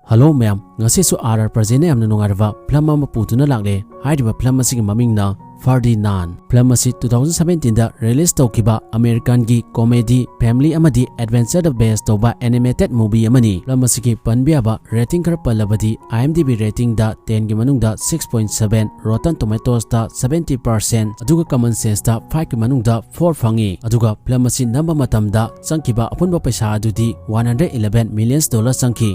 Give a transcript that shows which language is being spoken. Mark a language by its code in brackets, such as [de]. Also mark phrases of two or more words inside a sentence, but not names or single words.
[en] Hello ma'am, [mni] ngasi su RR Prajene amna nungarva film ama putuna lagle haidiba film asigi mamingna Ferdinand. Film asi 2017 da release tawkiba American gi [en] comedy family [mni] amadi adventure da based toba [en] animated movie [mni] amani. Film asigi panbiaba rating kara palabadi IMDb rating da 10 gi manungda 6.7, Rotten Tomatoes da 70%, aduga [en] common sense [mni] da 5 gi manungda 4 fangi. Aduga film asi namba matamda sangkiba apunba paisa adudi $111 million sangki.